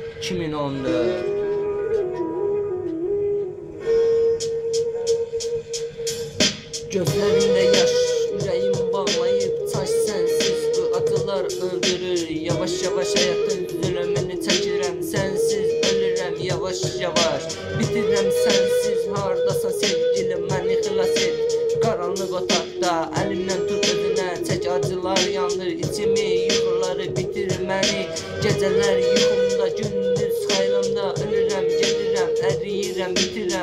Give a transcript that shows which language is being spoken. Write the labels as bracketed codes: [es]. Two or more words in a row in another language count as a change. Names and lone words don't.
[tr] 2014. Gözlerinde yaş, yüreğim bağlayıp taş sensiz. Bu acılar öldürür, yavaş yavaş hayatın zulümünü çəkirəm. [az] Sensiz ölürəm yavaş yavaş, bitirəm sensiz. Hardasan sevgilim, məni xilas et. Qaranlıq otaqda əlimdən tut özünə, çək acılar yandır içimi, yuxuları bitir məni. Gecələr yuxumda, gündüz xəyalımda ölürəm, gedirəm, əriyirəm, bitirəm.